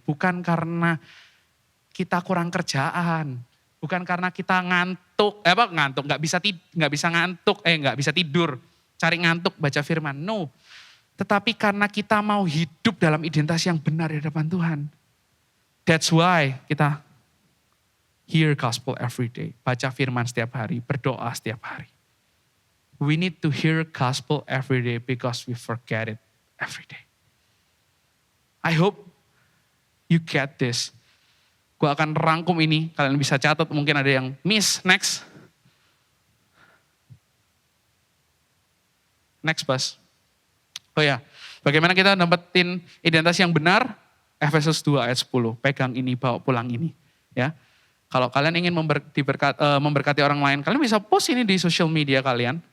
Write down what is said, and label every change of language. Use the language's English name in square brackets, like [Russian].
[Indonesian] Bukan karena kita kurang kerjaan. Bukan karena kita ngantuk, nggak bisa tidur, cari ngantuk baca firman. No. Tetapi karena kita mau hidup dalam identitas yang benar di hadapan Tuhan. [English] That's why kita hear gospel every day. [Indonesian] Baca firman setiap hari, berdoa setiap hari. We need to hear gospel every day because we forget it every day. [English] I hope you get this. [Indonesian] Gue akan rangkum ini, kalian bisa catat, mungkin ada yang miss. Next. Next, Bas. Oh ya, bagaimana kita dapetin identitas yang benar? Efesus 2 ayat 10, pegang ini, bawa pulang ini. Ya, kalau kalian ingin memberkati orang lain, kalian bisa post ini di social media kalian.